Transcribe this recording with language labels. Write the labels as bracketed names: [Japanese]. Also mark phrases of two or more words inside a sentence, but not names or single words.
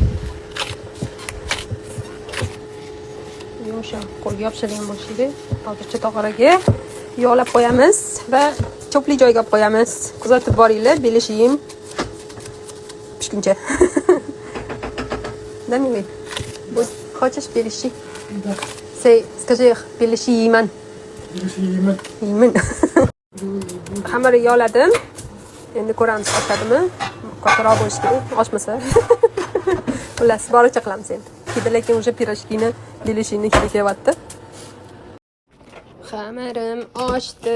[Uzbek] Yumshoq qo'lga yopishadigan bo'lishdi. Hozircha tog'oraga yog'lab qo'yamiz va cho'pli joyga olib qo'yamiz. Kuzatib boringlar, belishim pishguncha. Damiy. Bu хочешь belishi? [Russian] Да. Скажи, [Uzbek] belishi yeyman. Belishi yeyman. Yeyman. Xamirni yog'ladim. Endi ko'ramiz oshadimi? Kattaroq bo'lishi kerak, oshmasa. Xullas, boricha qilamiz endi. Lekin o'sha pirojkini, belishini kelyapti. Xamirim oshdi.